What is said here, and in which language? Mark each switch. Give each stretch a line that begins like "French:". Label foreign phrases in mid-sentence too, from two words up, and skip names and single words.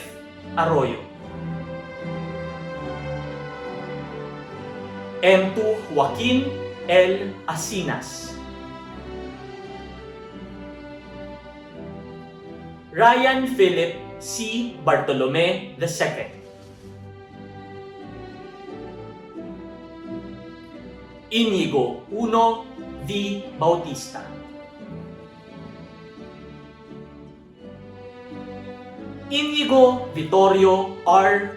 English: Arroyo, M2 Joaquin L. Asinas, Ryan Philip C. Bartolome II, Inigo 1 V. Bautista, Inigo Vittorio R.